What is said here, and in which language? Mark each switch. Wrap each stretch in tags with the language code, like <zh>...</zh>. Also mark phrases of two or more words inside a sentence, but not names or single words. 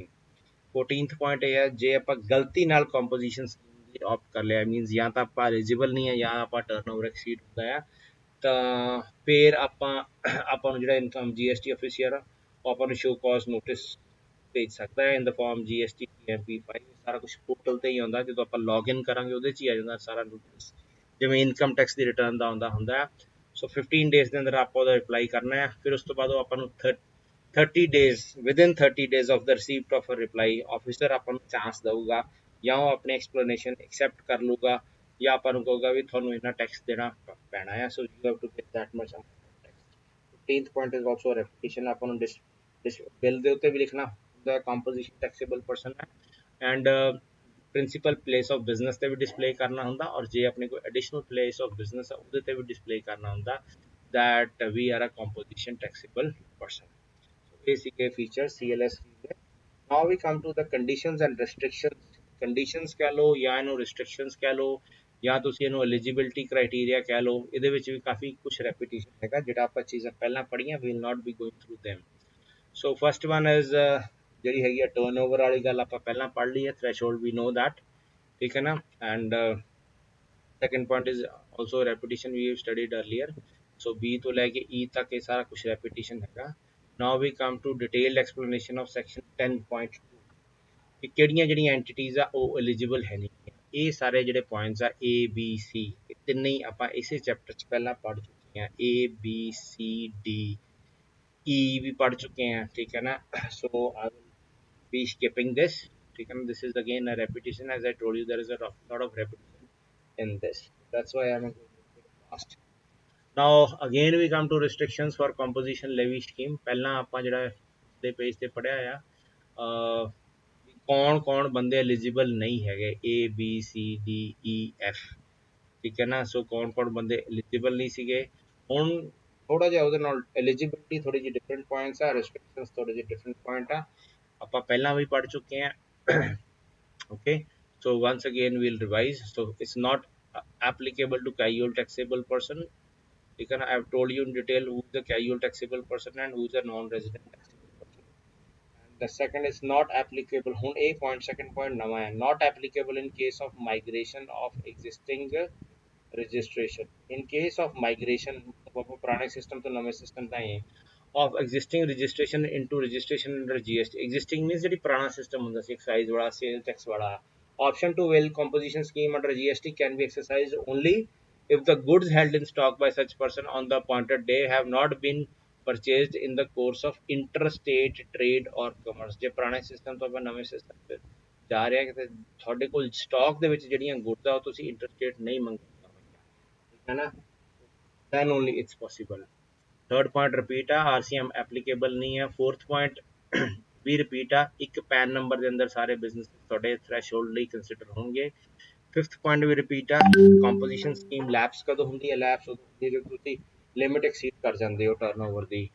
<pa>14th ਪੁਆਇੰਟ ਇਹ ਹੈ, ਜੇ ਆਪਾਂ ਗਲਤੀ ਨਾਲ</pa> <en>composition scheme</en> <pa>ਦੀ ਆਪਟ ਕਰ ਲਿਆ, ਮੀਨਸ ਜਾਂ ਤਾਂ ਆਪਾਂ ਐਲੀਜੀਬਲ ਨਹੀਂ ਹੈ ਜਾਂ ਆਪਾਂ</pa> <en>turnover exceed</en> <pa>ਹੁੰਦਾ ਆ, ਤਾਂ ਫਿਰ ਆਪਾਂ ਨੂੰ ਜਿਹੜਾ</pa> <en>income GST officer</en> <pa>ਆ ਉਹ ਆਪਾਂ ਨੂੰ</pa> <en>show cause notice</en> <pa>ਭੇਜ ਸਕਦਾ ਹੈ</pa> <en>in the form GST MP5.</en> <pa>ਸਾਰਾ ਕੁਛ ਪੋਰਟਲ ਤੇ ਹੀ ਆਉਂਦਾ, ਜਦੋਂ ਆਪਾਂ ਲੌਗਇਨ ਕਰਾਂਗੇ ਉਹਦੇ 'ਚ ਹੀ ਆ ਜਾਂਦਾ ਸਾਰਾ ਨੋਟਿਸ, ਜਿਵੇਂ</pa> <en>income tax</en> <pa>ਦੀ ਰਿਟਰਨ ਦਾ ਆਉਂਦਾ ਹੁੰਦਾ ਆ. ਸੋ 15 days ਦੇ ਅੰਦਰ ਆਪਾਂ ਉਹਦਾ ਰਿਪਲਾਈ ਕਰਨਾ ਹੈ. ਫਿਰ ਉਸ ਤੋਂ ਬਾਅਦ ਉਹ ਆਪਾਂ ਨੂੰ</pa> <en>30 days, within 30 days of the receipt of a reply, officer</en> <pa>ਆਪਾਂ ਨੂੰ ਚਾਂਸ ਦਊਗਾ ਜਾਂ ਉਹ ਆਪਣੀ</pa> <en>explanation accept</en> <pa>ਕਰ ਲੂਗਾ ਜਾਂ ਆਪਾਂ ਨੂੰ ਕਹੂਗਾ ਵੀ ਤੁਹਾਨੂੰ ਇੰਨਾ ਟੈਕਸ ਦੇਣਾ ਪੈਣਾ ਹੈ,</pa> <en>so you have to pay that much amount of tax. 15th point is also a repetition,</en> <pa>ਆਪਾਂ ਨੂੰ ਬਿੱਲ ਦੇ ਉੱਤੇ ਵੀ ਲਿਖਣਾ ਹੁੰਦਾ</pa> <en>composition taxable person</en> <pa>ਹੈ,</pa> <en>and principal place of business</en> <pa>ਤੇ ਵੀ ਡਿਸਪਲੇ ਕਰਨਾ ਹੁੰਦਾ, ਔਰ ਜੇ ਆਪਣੇ ਕੋਈ</pa> <en>additional place of business</en> <pa>ਆ ਉਹਦੇ ਤੇ ਵੀ ਡਿਸਪਲੇ ਕਰਨਾ ਹੁੰਦਾ</pa> <en>that we are a composition taxable person. So basic features CLS ਦੇ. Now we come to the conditions and restrictions.</en> <pa>Conditions ਕਹਿ ਲਓ ਜਾਂ ਇਹਨੂੰ restrictions ਕਹਿ ਲਓ ਜਾਂ ਤੁਸੀਂ ਇਹਨੂੰ</pa> <en>eligibility criteria</en> <pa>ਕਹਿ ਲਓ, ਇਹਦੇ ਵਿੱਚ ਵੀ ਕਾਫੀ ਕੁਝ repetition ਹੈਗਾ ਜਿਹੜਾ ਆਪਾਂ ਚੀਜ਼ਾਂ ਪਹਿਲਾਂ ਪੜ੍ਹੀਆਂ,</pa> <en>we will not be going through them. So first one is</en> <pa>ਜਿਹੜੀ ਹੈਗੀ ਆ turnover ਵਾਲੀ ਗੱਲ ਆਪਾਂ ਪਹਿਲਾਂ ਪੜ੍ਹ ਲਈ ਹੈ,</pa> <en>threshold we know that,</en> <pa>ਠੀਕ ਹੈ ਨਾ,</pa> <en>and second point is also repetition we have studied earlier.</en> <pa>So B ਤੋਂ ਲੈ ਕੇ E ਤੱਕ ਇਹ ਸਾਰਾ ਕੁਝ repetition ਹੈਗਾ.</pa> <en>Now we come to detailed explanation of section 10.2</en> <pa>ਕਿ ਕਿਹੜੀਆਂ ਜਿਹੜੀਆਂ ਐਂਟੀਟੀਜ਼ ਆ ਉਹ ਐਲੀਜੀਬਲ ਹੈ ਨਹੀਂ। ਇਹ ਸਾਰੇ ਜਿਹੜੇ ਪੁਆਇੰਟਸ ਆ A B C ਇਹ ਤਿੰਨੇ ਹੀ ਆਪਾਂ ਇਸੇ ਚੈਪਟਰ 'ਚ ਪਹਿਲਾਂ ਪੜ੍ਹ ਚੁੱਕੇ ਹਾਂ, A B C D E ਵੀ ਪੜ੍ਹ ਚੁੱਕੇ ਹਾਂ, ਠੀਕ ਹੈ ਨਾ।</pa> <en>So I will be skipping this,</en> <pa>ਠੀਕ ਹੈ ਨਾ।</pa> <en>This is again a repetition, as I told you there is a lot of repetition in this, that's why I'm going fast. Now again we come to restrictions for composition levy scheme.</en> <pa>ਪਹਿਲਾਂ ਆਪਾਂ ਜਿਹੜਾ ਦੇ ਪੇਜ ਤੇ ਪੜਿਆ ਆ ਕੌਣ ਕੌਣ ਬੰਦੇ ਐਲੀਜੀਬਲ ਨਹੀਂ ਹੈਗੇ, A B C D E F, ਠੀਕ ਹੈ ਨਾ। ਸੋ ਕੌਣ ਕੌਣ ਬੰਦੇ ਐਲੀਜੀਬਲ ਨਹੀਂ ਸੀਗੇ, ਹੁਣ ਥੋੜਾ ਜਿਹਾ ਉਹਦੇ ਨਾਲ ਐਲੀਜੀਬਿਲਿਟੀ ਥੋੜੀ ਜਿਹੀ</pa> <en>different points</en> <pa>ਆ, ਰੈਸਟ੍ਰਿਕਸ਼ਨਸ ਥੋੜੇ ਜਿਹੇ</pa> <en>different point</en> <pa>ਆ, ਆਪਾਂ ਪਹਿਲਾਂ ਵੀ ਪੜ ਚੁੱਕੇ ਆ।</pa> <en>okay, so once again we'll revise. So it's not applicable to casual taxable person,</en> <pa>ਠੀਕ ਹੈ ਨਾ।</pa> <en>I have told you in detail who is the casual taxable person and who is a non-resident taxable person. And the second is not applicable.</en> <pa>ਹੁਣ ਇਹ</pa> <en>point second point</en> <pa>ਨਵਾਂ ਹੈ,</pa> <en>not applicable in case of migration of existing registration. In case of migration</en> <pa>ਆਪਾਂ ਪੁਰਾਣੇ ਸਿਸਟਮ ਤੋਂ ਨਵੇਂ ਸਿਸਟਮ ਤਾਂ ਆਏ</pa> <en>of existing registration into registration under GST. Existing means</en> <pa>ਜਿਹੜੀ ਪੁਰਾਣਾ ਸਿਸਟਮ ਹੁੰਦਾ ਸੀ ਐਕਸਾਈਜ਼ ਵਾਲਾ, ਸੇਲ ਟੈਕਸ ਵਾਲਾ।</pa> <en>Option to avail composition scheme under GST can be exercised only if the goods held in stock by such person on the appointed day have not been purchased in the course of interstate trade or commerce.</en> <pa>ਜੇ ਪੁਰਾਣੇ ਸਿਸਟਮ ਤੋਂ ਆਪਾਂ ਨਵੇਂ ਸਿਸਟਮ ਤੇ ਜਾ ਰਹੇ ਹਾਂ ਕਿ ਤੁਹਾਡੇ ਕੋਲ ਸਟਾਕ ਦੇ ਵਿੱਚ ਜਿਹੜੀਆਂ ਗੁੱਡਸ ਆ ਉਹ ਤੁਸੀਂ ਇੰਟਰਸਟੇਟ ਨਹੀਂ ਮੰਗੀਆਂ ਹੋਈਆਂ, ਠੀਕ ਹੈ ਨਾ,</pa> <en>then only it's possible. third point</en> <pa>ਰਿਪੀਟ ਆ,</pa> <en>RCM applicable</en> <pa>ਨਹੀਂ ਹੈ।</pa> <en>fourth point</en> <pa>ਵੀ ਰਿਪੀਟ ਆ, ਇੱਕ</pa> <en>PAN number</en> <pa>ਦੇ ਅੰਦਰ ਸਾਰੇ ਬਿਜ਼ਨਸ ਤੁਹਾਡੇ ਥ੍ਰੈਸ਼ਹੋਲਡ ਲਈ ਕੰਸੀਡਰ ਹੋਣਗੇ।</pa> <en>fifth point</en> <pa>ਵੀ ਰਿਪੀਟ ਆ,</pa> <en>composition scheme lapse</en> <pa>ਕਦੋਂ ਹੁੰਦੀ ਹੈ, ਲੈਪਸ ਉਦੋਂ ਹੁੰਦੀ ਹੈ ਜਦੋਂ ਤੁਸੀਂ</pa> <en>limit exceed</en> <pa>ਕਰ ਜਾਂਦੇ ਹੋ ਟਰਨਓਵਰ ਦੀ।</pa>